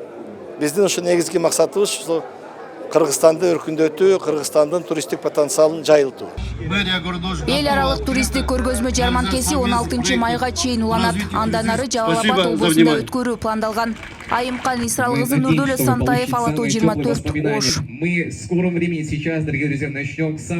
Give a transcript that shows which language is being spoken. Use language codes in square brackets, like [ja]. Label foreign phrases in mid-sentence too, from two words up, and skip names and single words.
[ky] Биздин ушу негизги максатыбыз ушу Кыргызстанды өркүндөтүү, Кыргызстандын туристтик потенциалын жайылтуу. Эл аралык туристтик көргөзмө жарманкеси 16 майга чейин уланат. Андан ары Жалал Абад облусунда өткөрүү пландалган. Айымкан Исрал кызы, Нурдөлө Сантаев, Ала Тоо 24, Ош. [ru] Мы в скором времени сейчас, дорогие друзья, начнем